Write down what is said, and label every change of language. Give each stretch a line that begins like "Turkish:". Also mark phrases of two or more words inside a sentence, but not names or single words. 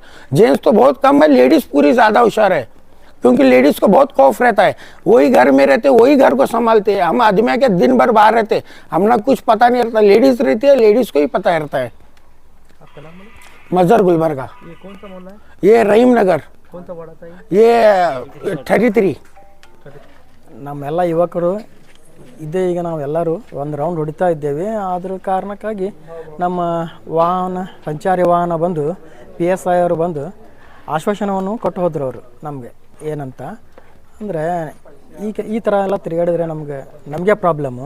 Hindi: जेंट्स तो बहुत कम है, लेडीज पूरी ज्यादा होशियार है, क्योंकि लेडीज को बहुत खौफ रहता है। वही घर में रहते, वही घर को संभालते हैं। हम आदमी के दिन भर बाहर रहते, हमने कुछ पता नहीं रहता। लेडीज रहती है, लेडीज को ही पता रहता है। आपका नाम बोलो? मजहर गुलबर्गा। ये कौन सा मोहल्ला है? ये रहीम नगर, कौन सा वाड़ा था ये 33।
Kannada: ನಮ್ಮೆಲ್ಲ ಯುವಕರು ಇದೇ ಈಗ ನಾವೆಲ್ಲರೂ ಒಂದು ರೌಂಡ್ ಹೊಡಿತಾ ಇದ್ದೇವೆ. ಅದರ ಕಾರಣಕ್ಕಾಗಿ ನಮ್ಮ ಸಂಚಾರಿ ವಾಹನ ಬಂದು PSI ಅವರು ಬಂದು ಆಶ್ವಾಸನವನ್ನು ಕೊಟ್ಟು ಹೋದ್ರು ಅವರು ನಮಗೆ. ಏನಂತ ಅಂದರೆ ಈಗ ಈ ಥರ ಎಲ್ಲ ತಿರುಗಾಡಿದ್ರೆ ನಮಗೆ ಪ್ರಾಬ್ಲಮ್ಮು.